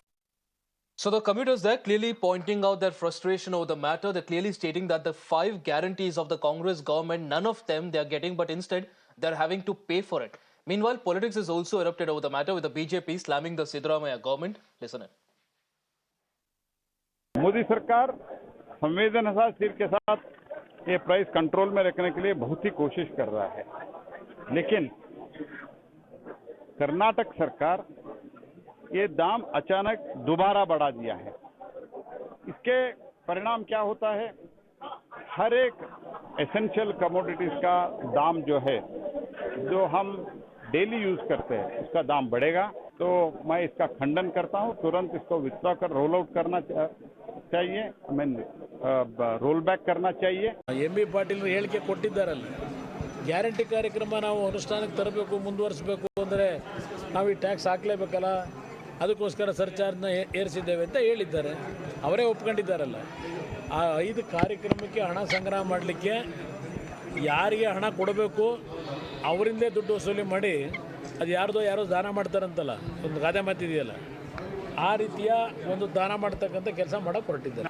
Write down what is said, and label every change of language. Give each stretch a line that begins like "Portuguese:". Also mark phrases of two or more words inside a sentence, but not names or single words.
English: So the commuters there clearly pointing out their frustration over the matter. They're clearly stating that the 5 guarantees of the Congress government, none of them they're getting, but instead they're having to pay for it. Meanwhile, politics is also erupted over the matter with the BJP slamming the Siddaramaiah government. Listen in.
Hindi: मोदी सरकार संवेदनशील के साथ ये
English: price control
Hindi: में रखने के लिए बहुत ही कोशिश कर रहा है, लेकिन कर्नाटक सरकार ये दाम अचानक दोबारा बढ़ा दिया है। इसके परिणाम क्या होता है? हर एक
English: essential commodities
Hindi: का दाम जो है, जो हम
English: daily use
Hindi: करते हैं, उसका दाम बढ़ेगा। तो मैं इसका खंडन करता हूं। तुरंत इसको विथड्रॉ कर
English: roll out
Hindi: करना चाहिए,
English: roll back
Hindi: करना चाहिए।
Kannada: ಎಂ.ಬಿ. ಪಾಟೀಲ್ ಹೇಳಿಕೆ ಕೊಟ್ಟಿದ್ದಾರಲ್ಲ, ಗ್ಯಾರಂಟಿ ಕಾರ್ಯಕ್ರಮ ನಾವು ಅನುಷ್ಠಾನಕ್ಕೆ ತರಬೇಕು, ಮುಂದುವರಿಸಬೇಕು ಅಂದರೆ ನಾವು ಈ ಟ್ಯಾಕ್ಸ್ ಹಾಕಲೇಬೇಕಲ್ಲ, ಅದಕ್ಕೋಸ್ಕರ ಸರ್ಚಾರ್ಜ್ನ ಏರಿಸಿದ್ದೇವೆ ಅಂತ ಹೇಳಿದ್ದಾರೆ. ಅವರೇ ಒಪ್ಕೊಂಡಿದ್ದಾರಲ್ಲ. ಆ 5 ಕಾರ್ಯಕ್ರಮಕ್ಕೆ ಹಣ ಸಂಗ್ರಹ ಮಾಡಲಿಕ್ಕೆ ಯಾರಿಗೆ ಹಣ ಕೊಡಬೇಕು ಅವರಿಂದೇ ದುಡ್ಡು ವಸೂಲಿ ಮಾಡಿ ಅದು ಯಾರೋ ದಾನ ಮಾಡ್ತಾರಂತಲ್ಲ, ಒಂದು ಗಾದೆ ಮಾತಿದೆಯಲ್ಲ, ಆ ರೀತಿಯ ಒಂದು ದಾನ ಮಾಡ್ತಕ್ಕಂಥ ಕೆಲಸ ಮಾಡೋಕ್ಕೆ ಹೊರಟಿದ್ದಾರೆ.